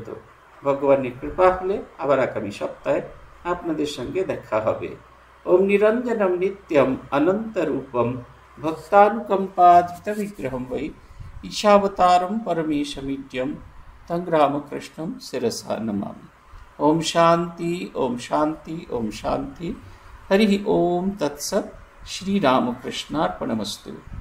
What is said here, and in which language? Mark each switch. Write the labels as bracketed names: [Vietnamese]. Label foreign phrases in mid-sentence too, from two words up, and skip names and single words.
[Bangla] ভগবানের কৃপা হলে আবার আগামী সপ্তাহে আপনাদের সঙ্গে দেখা হবে। [Sanskrit] ওম নিরঞ্জনম নিত্যম অনন্তরূপম ভক্তানুকম্পাধৃত বিগ্রহম বৈ ঈশাবতারম পরমেশমিড্যম তং রামকৃষ্ণম শিরসা নমামি। ओम शांति ओम शांति ओम शांति। हरि ओम तत्सत्। श्री रामकृष्णार्पणमस्तु।